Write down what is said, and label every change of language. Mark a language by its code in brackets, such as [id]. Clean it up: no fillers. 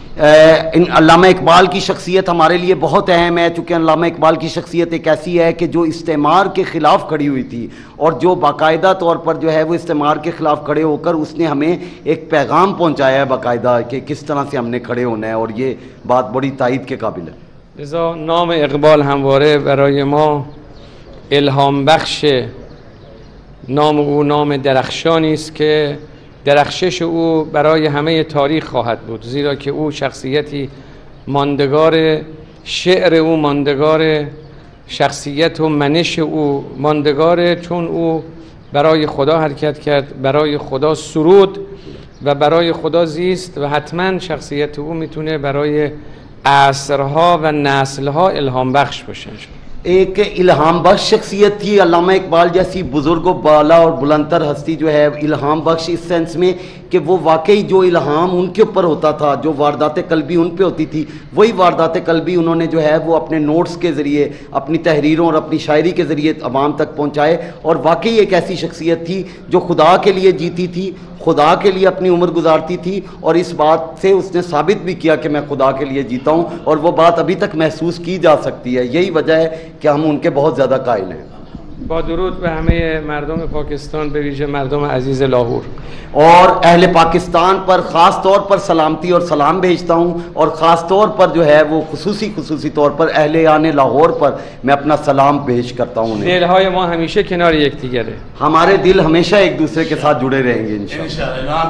[hi] अल्लामा इकबाल की शख्सियत हमारे लिए बहुत अहम है, चूँकि अल्लामा इकबाल की शख्सियत एक ऐसी है कि जो इस्तेमार के ख़िलाफ़ खड़ी हुई थी और जो बाकायदा तौर पर जो है वो इस्तेमार के ख़िलाफ़ खड़े होकर उसने हमें एक पैगाम पहुँचाया है बाकायदा कि किस तरह से हमने खड़े होना है, और ये बात बड़ी तायद के काबिल है. [fa] لذا نام اقبال همواره برای ما الهام بخش. نام او نام درخشانی است که درخشش او برای همه تاریخ خواهد بود، زیرا که او شخصیتی ماندگار، شعر او ماندگار، شخصیت و منش او ماندگاره، چون او برای خدا حرکت کرد، برای خدا سرود و برای خدا زیست و حتما شخصیت او میتونه برای عصرها و نسلها الهام بخش باشه. [hi] एक इल्हाम बख्श शख्सियत थी अल्लामा इकबाल जैसी बुज़ुर्ग बाला और बुलंदतर हस्ती जो है इल्हाम बख्श इस सेंस में कि वो वाकई जो इल्हाम उनके ऊपर होता था, जो वारदात कल्बी उन पे होती थी, वही वारदात कल्बी उन्होंने जो है वो अपने नोट्स के ज़रिए, अपनी तहरीरों और अपनी शायरी के ज़रिए अवाम तक पहुँचाए. और वाकई एक ऐसी शख्सियत थी जो खुदा के लिए जीती थी, खुदा के लिए अपनी उम्र गुजारती थी, और इस बात से उसने साबित भी किया कि मैं खुदा के लिए जीता हूँ, और वो बात अभी तक महसूस की जा सकती है. यही वजह है कि हम उनके बहुत ज़्यादा कायल हैं. [fa] با درود به همه مردم پاکستان، به ویژه مردم عزیز لاهور. [hi] और अहले पाकिस्तान पर ख़ास तौर पर सलामती और सलाम भेजता हूँ, और ख़ास तौर पर जो है वो खुसूसी तौर पर अहले आने लाहौर पर मैं अपना सलाम पेश करता हूँ. [fa] दिलهای ما همیشه کنار یکدیگره. [hi] हमारे दिल हमेशा एक दूसरे के साथ जुड़े रहेंगे इंशाअल्लाह.